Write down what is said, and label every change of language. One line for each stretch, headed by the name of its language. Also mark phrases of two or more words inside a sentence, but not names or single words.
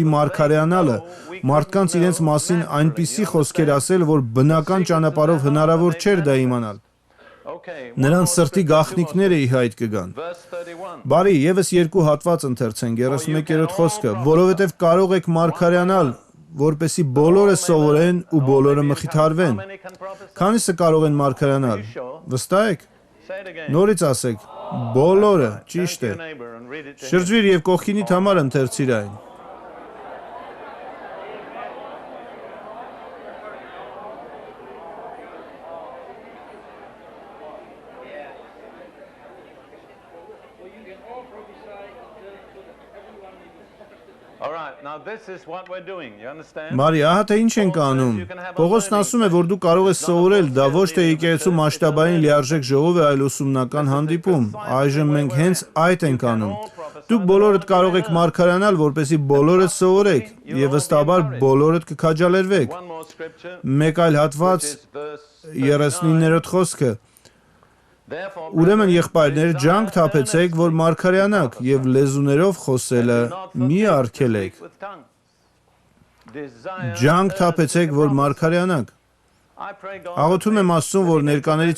Armenian: մարգարեանալը, մարդկանց իրենց մասին այնպիսի խոսքեր ասել, որ բնական ճանապարհով հնարավոր չէր դա իմանալ։ Նրանց սրտի գաղտնիքները ի հայտ կգան։ Բարի, եւս երկու հատված ընթերցենք 31-րդ խոսքը, որովհետեւ կարող եք մարգարեանալ, որպեսի բոլորը սովորեն ու բոլորը մխիթարվեն։ Քանիսը կարող են մարգարեանալ։ Վստահ եք։ Նորից ասեք, բոլորը, ճիշտ է։ Շրջվիր եւ կողքինիդ համար ընթերցիր այն։
English: All right, now this is what we're doing. You understand?
Armenian: Մարի, ահա թե ինչ ենք անում։ Պողոսն ասում է, որ դու կարող ես սովորել, դա ոչ թե եկեղեցու մասշտաբային լիարժեք ժողով է, այլ ուսումնական հանդիպում։ Այժմ մենք հենց այդ ենք անում։ Դուք բոլորդ կարող եք մարգարեանալ, որպեսզի բոլորդ սովորեք, եւ վստահաբար բոլորդ կքաջալերվեք։
English: One more scripture.
Armenian: Մեկ այլ հատված,
English: Is verse
Armenian: 39-րդ խոսքը։
English: Therefore,
Armenian: Ուրեմն եղբայրներ, ջանք թափեցեք, որ մարգարեանաք, եւ լեզուներով խոսելը մի արգելեք։ Ջանք թափեցեք, որ մարգարեանաք։ Աղոթում եմ Աստծուն, որ ներկաներից